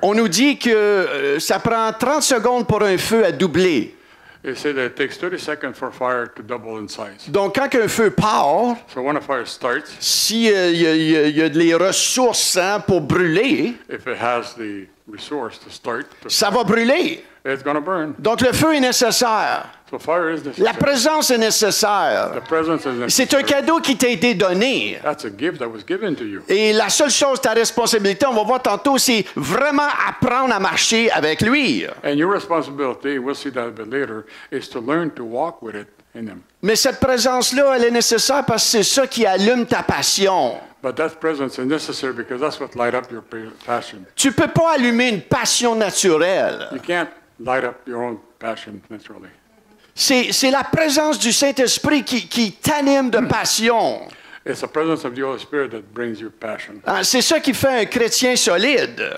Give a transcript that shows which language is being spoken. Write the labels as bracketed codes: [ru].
[fr] On nous dit que ça prend 30 secondes pour un feu à doubler. [en] They say that it takes 30 seconds for fire to double in size. [fr] Donc, quand un feu part, [en] So when a fire starts, [fr] s'il y a les ressources pour brûler, [en] if it has the resource to start, [fr] ça va brûler. [en] it's going to burn. [fr] Donc, le feu est nécessaire. [en] So fire is [fr] La [en] necessary. [fr] présence est nécessaire. [en] The presence is [fr] C'est un [en] necessary. [fr] cadeau qui t'a été donné. [en] That's a gift that was given to you. [fr] Et la seule chose, ta responsabilité, on va voir tantôt, c'est vraiment apprendre à marcher avec lui. [en] And your responsibility, we'll see that a bit later, is to learn to walk with it in Him. [fr] Mais cette présence-là, elle est nécessaire parce que c'est ça qui allume ta passion. [en] But that presence is necessary because that's what light up your passion. [fr] Tu peux pas allumer une passion naturelle. [en] You can't light up your own passion naturally. [fr] C'est la présence du Saint-Esprit qui t'anime de passion. [en] It's the presence of the Holy Spirit that brings you passion. [fr] Hein, c'est ça qui fait un chrétien solide.